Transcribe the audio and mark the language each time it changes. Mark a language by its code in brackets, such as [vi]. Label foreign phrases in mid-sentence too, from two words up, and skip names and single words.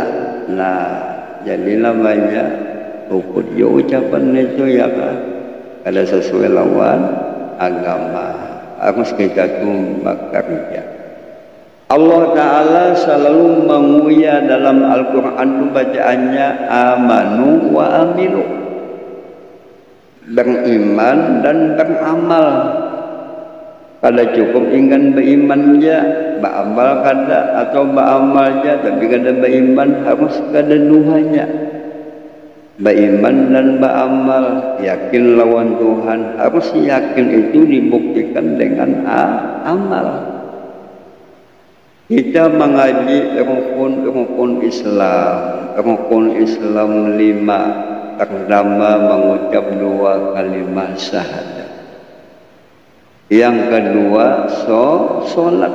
[bjn] Nah, jadi namanya ukut yo ucapan itu ya kan, kada sesuai lawan agama. Harus kita tu bekerja. Allah Ta'ala selalu menguya dalam Al-Quran itu bacaannya [ar] آمنوا وعملوا, [bjn] beriman dan beramal. Kada cukup ingin beriman je, beramal kada, atau beramal je tapi kada beriman, harus kada duanya. beriman dan beramal, yakin lawan Tuhan. Harus yakin itu dibuktikan dengan amal. Kita mengaji rukun Islam. Rukun Islam 5. Pertama mengucap 2 kalimat syahadat. Yang kedua sholat.